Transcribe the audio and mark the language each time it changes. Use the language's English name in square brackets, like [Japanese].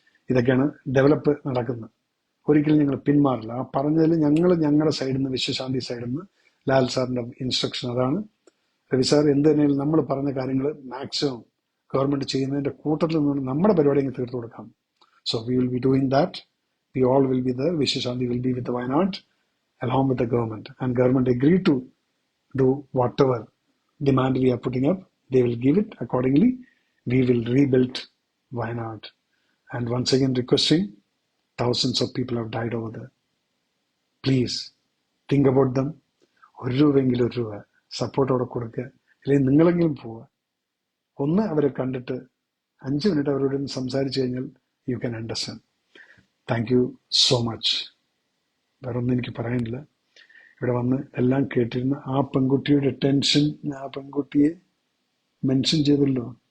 [Malayalam] ഇതൊക്കെയാണ് ഡെവലപ്പ് നടക്കുന്നത്. ഒരിക്കലും ഞങ്ങൾ പിന്മാറില്ല. ആ പറഞ്ഞതിൽ ഞങ്ങളുടെ സൈഡിൽ നിന്ന്, വിശ്വശാന്തി സൈഡിൽ നിന്ന് ലാൽ സാറിന്റെ ഇൻസ്ട്രക്ഷൻ അതാണ്. രവി സാർ എന്ത് തന്നെയും നമ്മൾ പറഞ്ഞ കാര്യങ്ങൾ മാക്സിമം ഗവൺമെന്റ് ചെയ്യുന്നതിന്റെ കൂട്ടത്തിൽ നിന്ന് നമ്മുടെ പരിപാടി അങ്ങ് തീർത്തു കൊടുക്കാം. [English] So we will be doing that. We all will be there. Vishwashanti will be with Wayanad along with the government, and government agreed to do whatever demand we are putting up. They will give it accordingly. We will rebuild Wayanad. And once again requesting, thousands of people have died over there. Please think about them. [Malayalam] ഒരു രൂപയെങ്കിലും ഒരു രൂപ സപ്പോർട്ടോടെ കൊടുക്കുക. അല്ലെങ്കിൽ നിങ്ങളെങ്കിലും പോവുക. ഒന്ന് അവരെ കണ്ടിട്ട് 5 മിനിറ്റ് അവരോട് സംസാരിച്ചു കഴിഞ്ഞാൽ [English] You can understand. Thank you so much. [Malayalam] വേറെ ഒന്നും എനിക്ക് പറയാനില്ല. ഇവിടെ വന്ന് എല്ലാം കേട്ടിരുന്ന ആ പെൺകുട്ടിയുടെ ടെൻഷൻ, ആ പെൺകുട്ടിയെ മെൻഷൻ ചെയ്തല്ലോ.